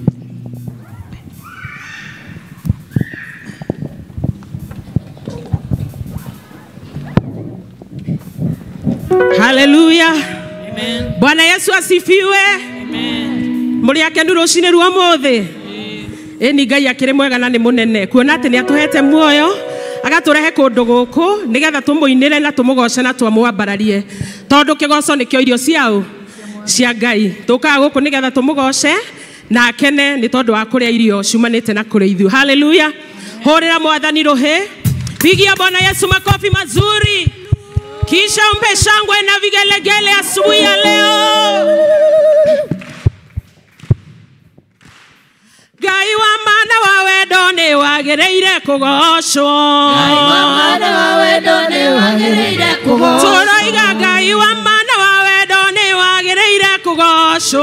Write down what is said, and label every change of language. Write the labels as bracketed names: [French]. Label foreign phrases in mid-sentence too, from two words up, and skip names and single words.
[Swahili] Hallelujah. Amen. Bwana Yesu asifiwe. Amen. [Kikuyu] Muri akenu rucine ruo mothe. Eni Ngai akire mwega na ni munene kuona ati ni atuhete muoyo agaturehe kundu guku nigetha tumuinire na tumugoce na twamwambararie tondu kigoco nikio irio ciao cia Ngai tukaga guku nigetha tumugoce na akene ni tondu wa kuria irio ciumanite na kuria ithu. Hallelujah. Horera Mwathani ruhi, [Swahili] pigia Bwana Yesu makofi mazuri, kisha umpe shangwe na vigelegele asubuhi ya leo. [Kikuyu] Ngai wa mana wa wendo ni wagereire kugocwo. Ngai wa mana wa wendo ni wagereire kugocwo. Turoiga Ngai wa mana wa wendo ni wagereire kugocwo.